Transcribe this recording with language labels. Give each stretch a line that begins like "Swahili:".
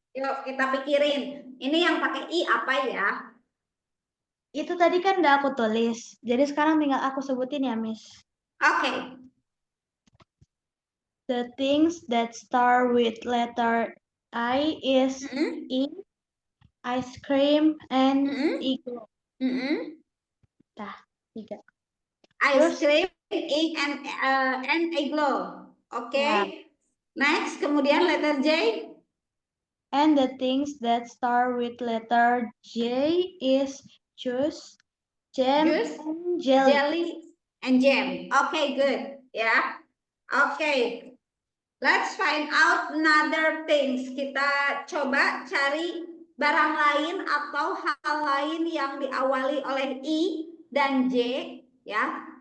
Indonesian: Yuk kita pikirin, ini yang pakai I apa ya? Itu tadi kan udah aku tulis. Jadi sekarang tinggal aku sebutin ya, Miss. Oke.
English: The things that start with letter I is I, ice cream, and igloo.
Indonesian: Nah, tiga.
English: Ice cream, ink, and igloo. Oke.
Indonesian: Ya.
English: Next, kemudian letter J. And the things that start with letter J is juice, jam, Juice, and jelly. jelly, and jam. Okay, good. Ya. Okay. Let's find out another things.
Indonesian: Kita coba cari barang lain atau hal lain yang diawali oleh I dan J, ya.